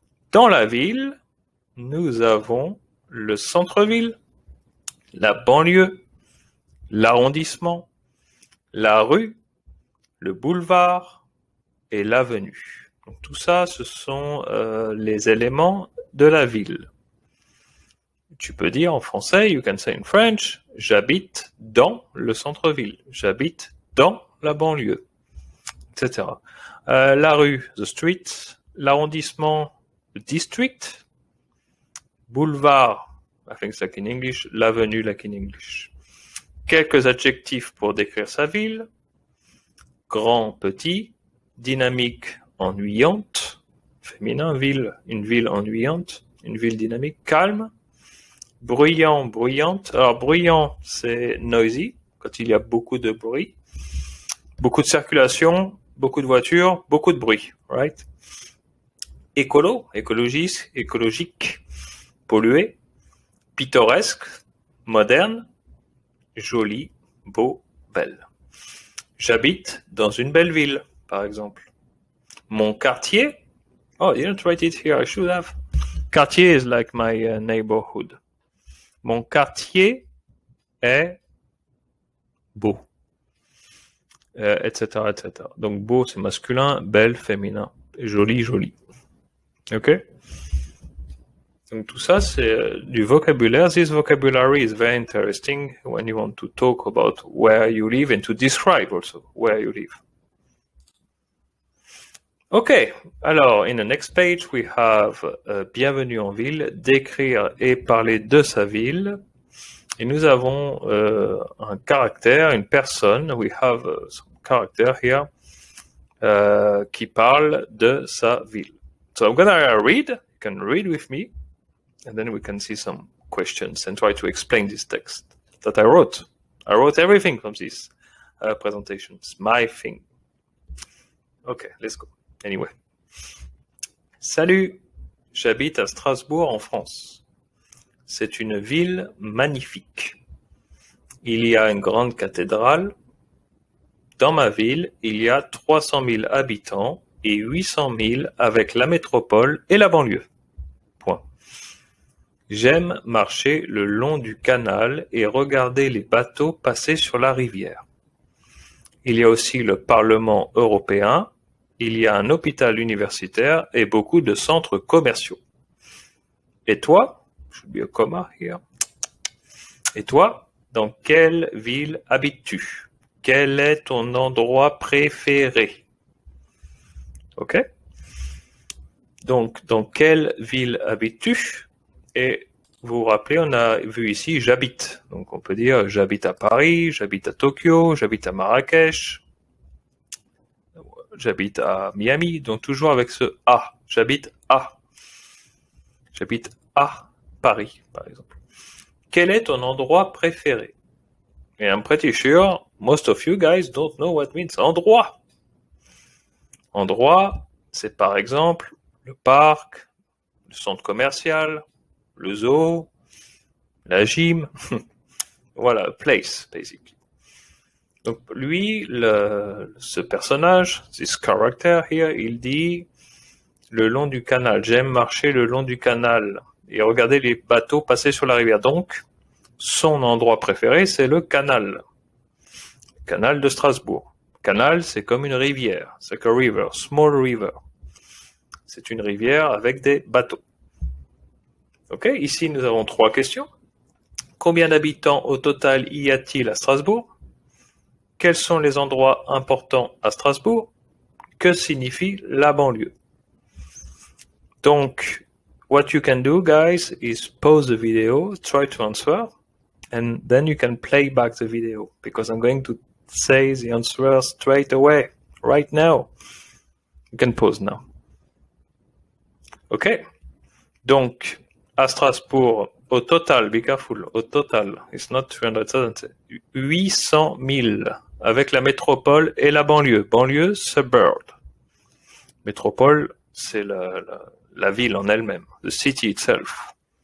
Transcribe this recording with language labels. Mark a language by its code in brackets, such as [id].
[fr] Dans la ville, nous avons le centre-ville, la banlieue, l'arrondissement, la rue, le boulevard et l'avenue. Donc tout ça, ce sont les éléments de la ville. Tu peux dire en français, [en] you can say in French, [fr] j'habite dans le centre-ville, j'habite dans la banlieue, etc. [en] La rue, the street, l'arrondissement, the district, boulevard, I think it's like in English, l'avenue like in English. [fr] Quelques adjectifs pour décrire sa ville, grand, petit, dynamique, ennuyante, féminin, ville, une ville ennuyante, une ville dynamique, calme, bruyant, bruyante. Alors, bruyant, c'est noisy, quand il y a beaucoup de bruit, beaucoup de circulation, beaucoup de voitures, beaucoup de bruit, right? Écolo, écologiste, écologique, pollué, pittoresque, moderne, joli, beau, belle. J'habite dans une belle ville, par exemple. Mon quartier, [en] oh, you didn't write it here, I should have. Quartier is like my neighborhood. [fr] Mon quartier est beau, etc., etc. Donc beau, c'est masculin, belle, féminin, joli, joli. Ok? Donc tout ça, c'est du vocabulaire. [en] This vocabulary is very interesting when you want to talk about where you live and to describe also where you live. [fr] Ok, alors, [en] in the next page, we have [fr] bienvenue en ville, décrire et parler de sa ville. Et nous avons un caractère, une personne, [en] we have some character here, [fr] qui parle de sa ville. [en] So I'm gonna read, you can read with me, and then we can see some questions and try to explain this text that I wrote. I wrote everything from this presentation. It's my thing. Okay, let's go. Anyway. [fr] Salut, j'habite à Strasbourg en France. C'est une ville magnifique. Il y a une grande cathédrale. Dans ma ville, il y a 300 000 habitants et 800 000 avec la métropole et la banlieue. Point. J'aime marcher le long du canal et regarder les bateaux passer sur la rivière. Il y a aussi le Parlement européen. Il y a un hôpital universitaire et beaucoup de centres commerciaux. Et toi, [en] should be a comma here. [fr] Et toi, dans quelle ville habites-tu? Quel est ton endroit préféré? Ok? Donc, dans quelle ville habites-tu? Et vous vous rappelez, on a vu ici j'habite. Donc, on peut dire j'habite à Paris, j'habite à Tokyo, j'habite à Marrakech. J'habite à Miami, donc toujours avec ce « à ». J'habite à. J'habite à Paris, par exemple. Quel est ton endroit préféré? [en] And I'm pretty sure most of you guys don't know what means endroit. [fr] Endroit, c'est par exemple le parc, le centre commercial, le zoo, la gym. Voilà, [en] place, basically. [fr] Donc lui, ce personnage, [en] this character here, [fr] il dit le long du canal. J'aime marcher le long du canal et regarder les bateaux passer sur la rivière. Donc, son endroit préféré, c'est le canal de Strasbourg. Canal, c'est comme une rivière. C'est que [en] river, small river. [fr] C'est une rivière avec des bateaux. Ok, ici nous avons 3 questions. Combien d'habitants au total y a-t-il à Strasbourg? Quels sont les endroits importants à Strasbourg? Que signifie la banlieue? [en] Donc, what you can do, guys, is pause the video, try to answer, and then you can play back the video, because I'm going to say the answer straight away, right now. You can pause now. Ok? [fr] Donc, à Strasbourg, au total, [en] be careful, [fr] au total, [en] it's not [fr] 300,000, 800 000, avec la métropole et la banlieue. Banlieue, suburb. Métropole, c'est la ville en elle-même, [en] the city itself.